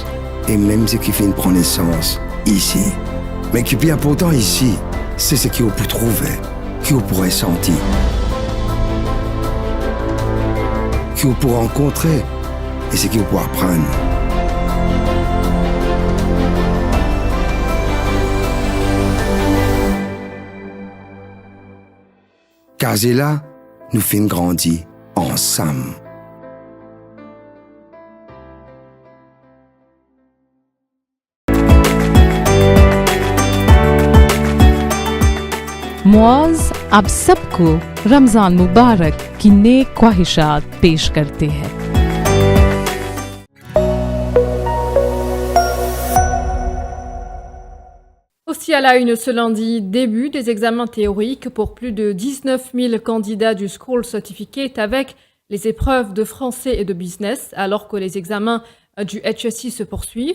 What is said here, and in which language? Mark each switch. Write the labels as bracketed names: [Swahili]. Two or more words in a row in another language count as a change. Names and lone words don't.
[French] Et même ce qui fait une prendre naissance ici. Mais qui est plus important ici, c'est ce qui vous peut trouver, qui vous pourrez sentir, qui vous pourrez rencontrer, et ce qui vous pourrez apprendre. Car c'est là, nous faisons grandir ensemble. [Hindi] मुआज़ अब सबको रमज़ान मुबारक की नेक ख्वाहिशात पेश करते हैं। [French] Aussi à la une ce lundi, début des examens théoriques pour plus de 19 000 candidats du School Certificate avec les épreuves de français et de business, alors que les examens du HSI se poursuivent.